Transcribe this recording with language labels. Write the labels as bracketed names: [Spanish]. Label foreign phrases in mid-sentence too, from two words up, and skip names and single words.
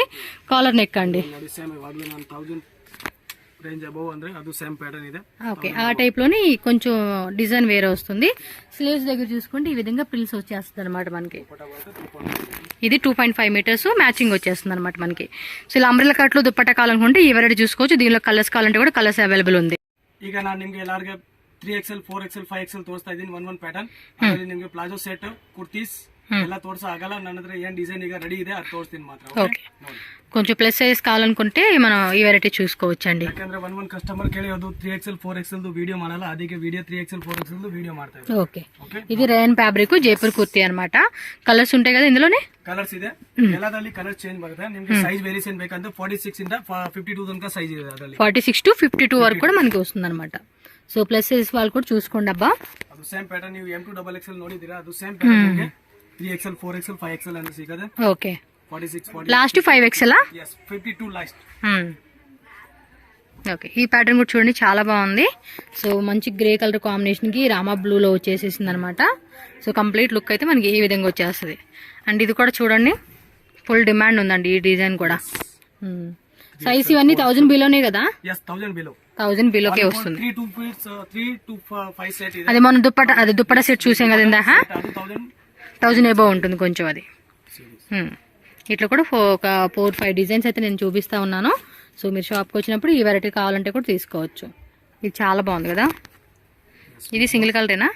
[English] collar neck [Telugu] అండి. ఓకే ఆ టైప్ లోని కొంచెం డిజైన్ వేరే వస్తుంది. స్లీవ్స్ దగ్గర చూసుకుంటే ఈ విధంగా ప్రిల్స్ వచ్చేస్తుంది అనమాట మనకి. ఇది [English] 2.5 meters matching [Telugu] వచ్చేస్తుంది అనమాట మనకి. సో ఇలా [English] umbrella cut [Telugu] లో దుప్పట్టా కావాలనుకుంటే ఈ వెరైటీ చూసుకోవచ్చు. దీనిలో కలర్స్ కావాలంటే కూడా [English] colours available [Telugu] ఉంది. [Kannada] ಈಗ ನಾನು ನಿಮಗೆ ಎಲ್ಲಾರ್ಗೆ 3XL 4XL 5XL ತೋರಿಸ್ತಾ ಇದ್ದೀನಿ. ಒಂದೊಂದು ಪ್ಯಾಟರ್ನ್. ಅದರಲ್ಲಿ ನಿಮಗೆ [English] palazzo set kurtis [Kannada] ಎಲ್ಲ ತೋರ್ಸ ಆಗಲ್ಲ. ನನ್ನ ಹತ್ರ ಏನ್ ಡಿಸೈನ್ ಈಗ రెడీ ಇದೆ ಅದು ತೋರಿಸ್ತೀನಿ ಮಾತ್ರ. [Telugu] ఓకే కొంచెం [English] plus size [Telugu] కావాలనుకుంటే మనం ఈ వెరైటీ చూసుకోవచ్చండి. [Kannada] ಯಾಕಂದ್ರೆ ಒಂದ್ ಕಸ್ಟಮರ್ ಕೇಳಿರೋದು 3XL 4XL ವಿಡಿಯೋ ಮಾಡಲ್ಲ. ಅದಕ್ಕೆ ವಿಡಿಯೋ 3XL 4XL ವಿಡಿಯೋ ಮಾಡ್ತಾ ಇದ್ದಾರೆ. [Telugu] ఓకే ఇది [English] rayon fabric [Telugu] జైపూర్ కుర్తీ అనమాట. కలర్స్ ఉంటాయి కదా ఇందులోనే. [Kannada] ಕಲರ್ಸ್ ಇದೆ. ಎಲ್ಲದಲ್ಲಿ [English] colour change [Kannada] ಬರುತ್ತೆ. ನಿಮಗೆ [English] size variation [Kannada] ಬೇಕಂದ್ರೆ 46 ಇಂದ 52 ತನಕ ಸೈಜ್ ಇದೆ. ಅದರಲ್ಲಿ [English] 46 to 52 [Telugu] వరకు కూడా మనకి వస్తుంది అనమాట. సో [English] plus size [Telugu] వాళ్ళు కూడా చూసుకోండి అబ్బా. [Kannada] ಅದು [English] same pattern [Kannada] ನೀವು M2 XXL ನೋಡಿದ್ದೀರಾ. ಅದು [English] same pattern [Kannada] ನಿಮಗೆ 3XL 4XL 5XL ಅಂತ ಸಿಗುತ್ತೆ. [Telugu] ఓకే 46 [English] last 5XL. yes 52 last. [Telugu] ఓకే, ఈ ప్యాటర్న్ కూడా చూడండి చాలా బాగుంది. సో మంచి [English] grey colour [Telugu] కాంబినేషన్కి రామా బ్లూలో వచ్చేసేసింది అనమాట. సో [English] complete look [Telugu] అయితే మనకి ఈ విధంగా వచ్చేస్తుంది. అండ్ ఇది కూడా చూడండి [English] full demand [Telugu] ఉందండి ఈ డిజైన్ కూడా. సైజ్ ఇవన్నీ 1000 బిలోనే కదా? [English] yes 1000 below [Telugu] 1000 బిలోకే వస్తుంది. [English] 3 to 5 set ಇದೆ. [Telugu] అది మనం దుప్పట సెట్ చూసాం కదా ఇందాక, 1000 ఎబో ఉంటుంది కొంచెం అది. ఇట్లా కూడా ఒక 4-5 డిజైన్స్ అయితే నేను చూపిస్తా ఉన్నాను. సో మీరు షాప్కి వచ్చినప్పుడు ఈ వెరైటీ కావాలంటే కూడా తీసుకోవచ్చు. ఇది చాలా బాగుంది కదా. ఇది [English] single colour?